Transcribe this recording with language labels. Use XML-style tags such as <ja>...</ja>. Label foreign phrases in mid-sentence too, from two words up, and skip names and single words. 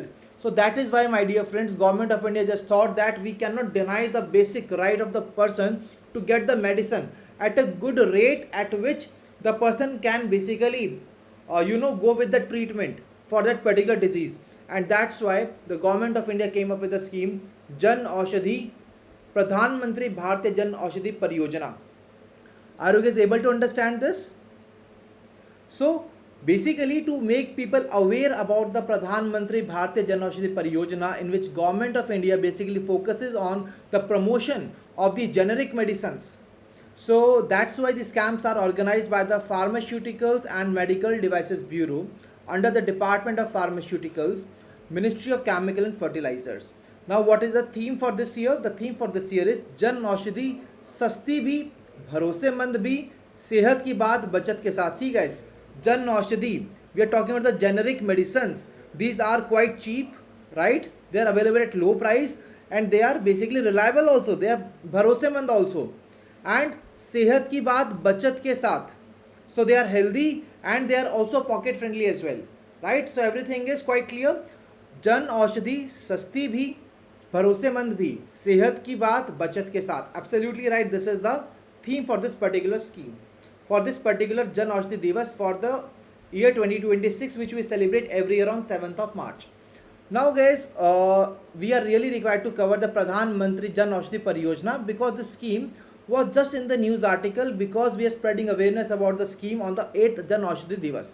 <en>So that is why, my dear friends, government of India just thought that we cannot deny the basic right of the person to get the medicine at a good rate at which the person can basically go with the treatment for that particular disease. And that's why the government of India came up with a scheme, Jan Aushadhi, Pradhan Mantri Bharatiya Jan Aushadhi Pariyojana. Are you guys able to understand this? So basically, to make people aware about the Pradhan Mantri Bharatiya Jan Aushadhi Pariyojana, in which government of India basically focuses on the promotion of the generic medicines. So that's why these camps are organized by the Pharmaceuticals and Medical Devices Bureau under the Department of Pharmaceuticals, Ministry of Chemical and Fertilizers. Now what is the theme for this year? The theme for this year is</en> <hi>जन औषधि, सस्ती भी, भरोसेमंद भी, सेहत की बात बचत के साथ.</hi> <en>See guys, Jan Aushadhi, we are talking about the generic medicines. These are quite cheap, right? They are available at low price and they are basically reliable also. They are bharosemand also.</en> <hi>And सेहत की बात बचत के साथ.</hi> <en>So they are healthy and they are also pocket friendly as well, right? So everything is quite clear.</en> <hi>जन औषधि, सस्ती भी, भरोसेमंद भी, सेहत की बात बचत के साथ.</hi> <en>Absolutely right. This is the theme for this particular scheme, for this particular Jan Aushadhi Divas for the year 2026, which we celebrate every year on 7th of March. Now guys, we are really required to cover the Pradhan Mantri Jan Aushadhi Pariyojana because this scheme was just in the news article, because we are spreading awareness about the scheme on the 8th Jan Aushadhi Divas.</en>